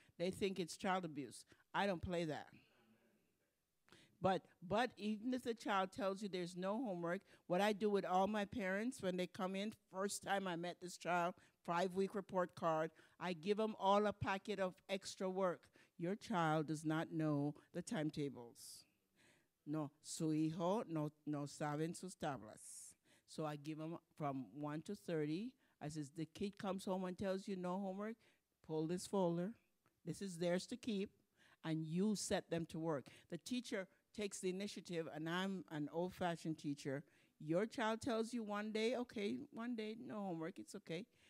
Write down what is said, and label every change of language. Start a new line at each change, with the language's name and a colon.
English: They think it's child abuse. I don't play that. But even if the child tells you there's no homework, what I do with all my parents when they come in, first time I met this child, 5-week report card, I give them all a packet of extra work. Your child does not know the timetables.
Spanish: No, su hijo no saben sus tablas.
English: So I give them from 1 to 30. I says, the kid comes home and tells you no homework, pull this folder. This is theirs to keep, and you set them to work. The teacher takes the initiative, and I'm an old-fashioned teacher. Your child tells you one day, okay, one day, no homework, it's okay.